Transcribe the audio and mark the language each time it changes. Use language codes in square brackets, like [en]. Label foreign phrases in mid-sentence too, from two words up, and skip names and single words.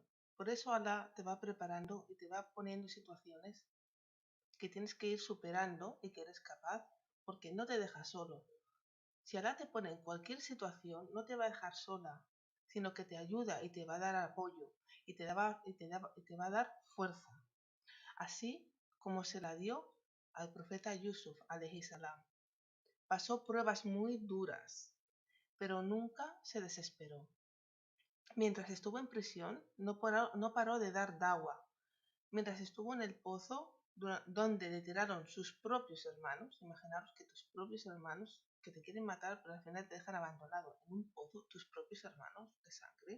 [es] Por eso Allah te va preparando y te va poniendo situaciones que tienes que ir superando y que eres capaz, porque no te deja solo. Si Allah te pone en cualquier situación, no te va a dejar sola, sino que te ayuda y te va a dar apoyo y te va a dar fuerza. Así como se la dio al profeta Yusuf, [ar] عليه السلام. [es] Pasó pruebas muy duras, pero nunca se desesperó. Mientras estuvo en prisión, no paró de dar dawa. Mientras estuvo en el pozo, donde le tiraron sus propios hermanos, imaginaros que tus propios hermanos, que te quieren matar, pero al final te dejan abandonado en un pozo, tus propios hermanos de sangre.